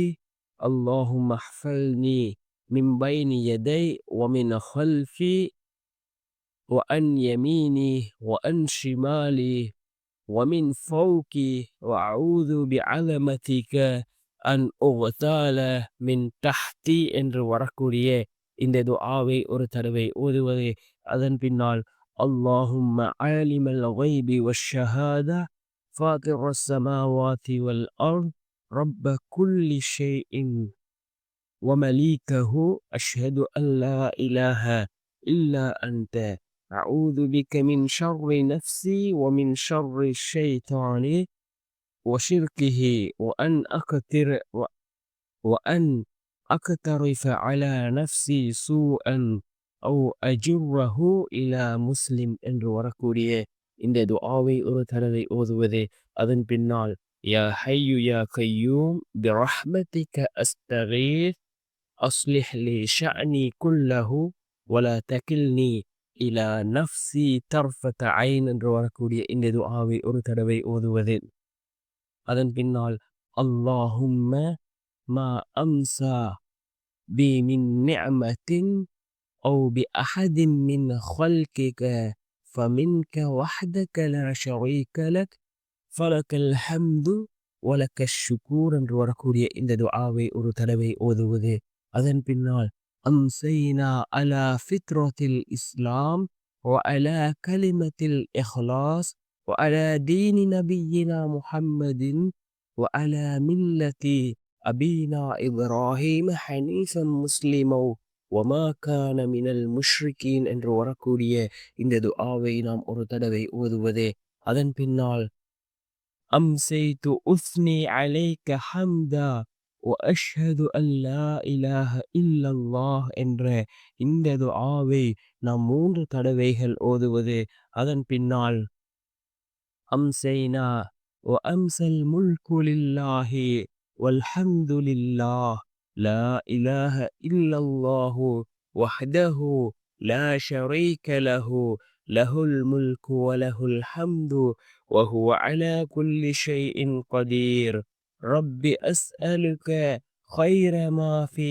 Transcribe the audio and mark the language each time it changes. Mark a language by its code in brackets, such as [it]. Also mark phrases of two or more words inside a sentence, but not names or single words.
[ar] اللهم احفظني من بين يدي ومن خلفي وعن يميني وعن شمالي ومن فوقي وأعوذ بعظمتك أن أغتال من تحتي [ta] என்று வரக்கூடிய இந்த துஆவை ஒரு தடவை ஓதுவது. அதன் பின்னால் [ar] اللهم عالم الغيب والشهادة فاطر السماوات والأرض رب كل شيء ومليكه أشهد أن لا إله إلا أنت أعوذ بك من شر نفسي ومن شر الشيطان وشركه وأن أقترف على نفسي سوءا أو أجره إلى مسلم [ta] என்று வரக்கூடிய இந்த துஆவை ஒரு தடவை ஓதுவது. அதன் பின்னால் [ar] يا حي يا قيوم برحمتك أستغيث أصلح لي شأني كله ولا تكلني إلى نفسي طرفة عين [ta] என்று வரக்கூடிய இந்த துஆவை ஒரு தடவை ஓதுவது. அதன் பின்னால் [ar] اللهم ما أمسى بي من نعمة أو بأحد من خلقك فمنك وحدك لا شريك لك فلك الحمد ولك الشكور [ta] என்று வரக்கூடிய இந்த துஆவை ஒரு தடவை ஓதுவது. அதன் பின்னால் [ar] أمسينا على فطرة الإسلام وعلى كلمة الإخلاص وعلى دين نبينا محمد وعلى ملة أبينا إبراهيم حنيفا مسلما وما كان من المشركين [ta] என்று வரக்கூடிய இந்த துஆவை நாம் ஒரு தடவை ஓதுவது. அதன் பின்னால் [ar] أمسيت أثني عليك حمدا وأشهد أن لا إله إلا الله [ta] என்ற இந்த துஆவை நாம் 3 தடவைகள் ஓதுவது. அதன் பின்னால் [ar] أمسينا وأمسى الملك لله والحمد لله لا إله إلا الله وحده لا شريك له له الملك وله الحمد وهو على كل شيء قدير رب أسألك خير ما في